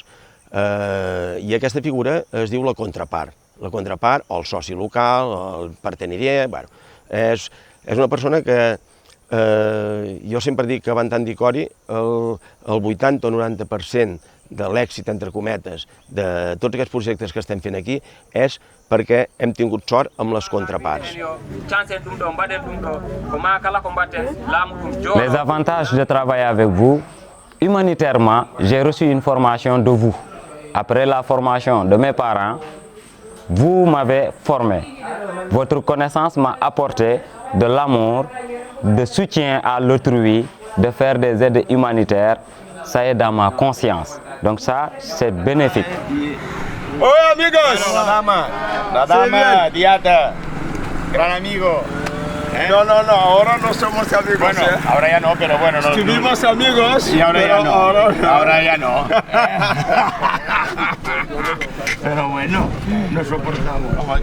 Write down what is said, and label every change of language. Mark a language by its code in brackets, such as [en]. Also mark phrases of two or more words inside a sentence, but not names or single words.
[ca] I aquesta figura es diu la contrapart o el soci local, el partenariat. És una persona que jo sempre dic que van tant d'Icori, el 80 o 90% de l'èxit, entre cometes, de tots aquests projectes que estem fent aquí és perquè hem tingut sort amb les contraparts. [fr] Les avantages de travailler avec vous, humanitairement, j'ai reçu une formation de vous. Après la formation de mes parents, vous m'avez formé. Votre connaissance m'a apporté de l'amour, de soutien à l'autrui, de faire des aides humanitaires. Ça est dans ma conscience. Donc ça, c'est bénéfique. [es] Hola amigos. La dama, Diata, gran amigo. No, ahora no somos amigos. Bueno, ahora ya no, pero bueno. Estuvimos amigos y ahora ya no. Ahora ya no. Pero bueno, nos soportamos.